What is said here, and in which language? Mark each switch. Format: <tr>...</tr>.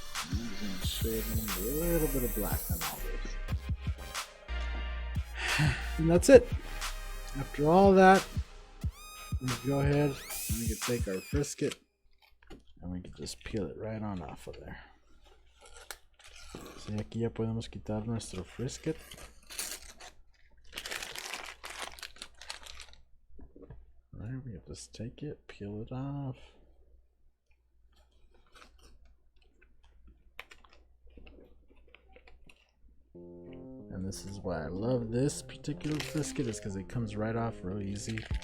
<en>I'm just going to shade in a little bit of black on all this. And that's it. After all that, we can go ahead and we can take our frisket and we can just peel it right on off of there.</en> <es>Sí, aquí ya podemos quitar nuestro frisket.</es> <en>Right, we have to just take it, peel it off. And this is why I love this particular frisket, is because it comes right off real easy.</en>